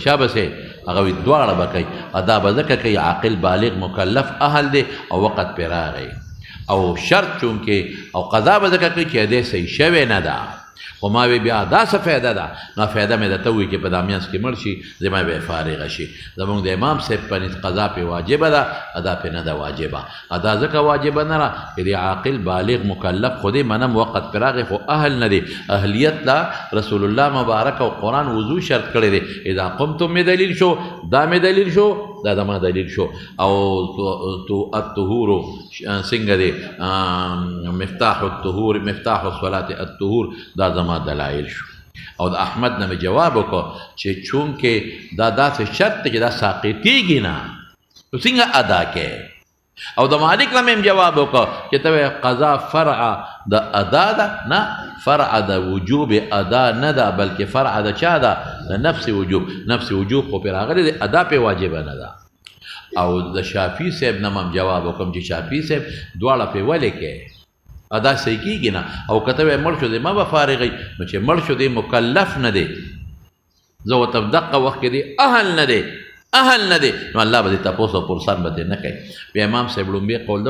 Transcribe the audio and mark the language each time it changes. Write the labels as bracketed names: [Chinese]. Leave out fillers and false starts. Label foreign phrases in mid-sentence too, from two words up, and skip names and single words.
[Pashto] وایي شابه صاحب هغه وی دواړه به کوي ادا به ځکه کوي عاقل بالغ مکلف اهل دی او وقت پرې راغی او شرط چونکې او قضا به ځکه کوي چې ادې صحیح شوې نه ده خو ما وی بیا دا څه فایده ده نو فایده مې درته ووایي چې په دا میانځ کې مړ شي زما به یې فارغه شي زمونږ د امام صاحب په نس قضا پې واجبه ده ادا پې نه ده واجبه ادا ځکه واجبه نه ده چې د عاقل بالغ مکلف خو دې منم وقت پرې راغی خو اهل نه دی اهلیت لا رسول الله مبارک او قرآن وضو شرط کړی دی [Arabic] اذا قمتم [Pashto] مې دلیل شو دا مې دلیل شو دا زما دلیل شو او الطهور څنګه دی [Arabic] مفتاح الطهور مفتاح الصلاة الطهور [Pashto] دا زما دلایل شو او د احمد نه مې جواب وکړو چې چونکې دا داسې شرط دی چې دا ساقطېږي نه نو څنګه ادا کې او د مالک نه مې جواب وکړو چې ته قضا فرع د ادا ده نه فرع د وجوب ادا نه ده بلکې فرع د چا ده د نفس وجوب نفس وجوب خو پرې راغلی دی ادا پې واجبه نه ده او د شافعي صاحب نه مم جواب وکړم چې شافعي صاحب دواړه پې ولې کې ادا صحیح کېږي نه او که ته وایې مړ شو دی ما به فارغوي نو چې مړ شو دی مکلف نه دی زه ورته دقه وخت کې دی اهل نه دی اهل نه دی نو الله به دې تپوس او پرسان به دې نه کوي بیا امام صاحب لومبې قول ده